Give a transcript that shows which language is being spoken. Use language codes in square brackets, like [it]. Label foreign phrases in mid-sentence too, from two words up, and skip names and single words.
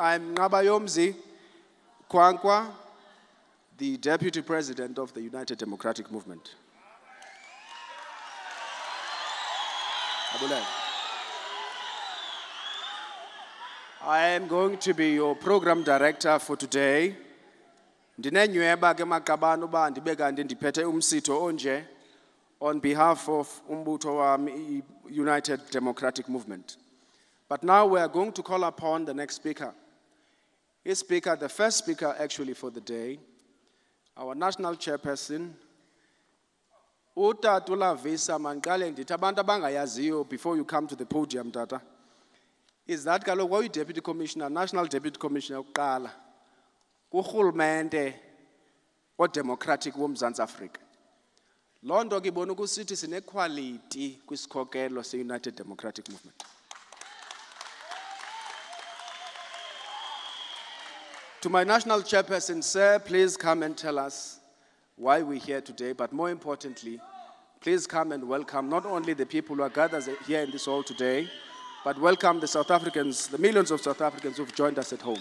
[en] I'm Ngabayomzi Kwankwa, the Deputy President of the United Democratic Movement. I am going to be your program director for today. [xh] Ndinenyhweba ke Maqabane uba ndibe kanti ndiphethe umsitho onje [en] on behalf of [xh] Umbuto United Democratic Movement. [en] But now we are going to call upon the next speaker. His speaker, the first speaker actually for the day, our national chairperson, Utatula Visa Mangale [xh] ndithi abantu abangayaziyo [en] before you come to the podium, Tata, is that kaloku Deputy Commissioner, National Deputy Commissioner [xh] ukuqala kurhulumente odemocratic woMzantsi Afrika. Loo nto ke ibona ukusithi sinequality kwisikhokelo se-United Democratic Movement. [en] To my national chairperson, sir, please come and tell us why we're here today, but more importantly, please come and welcome not only the people who are gathered here in this hall today, but welcome the South Africans, the millions of South Africans who've joined us at home.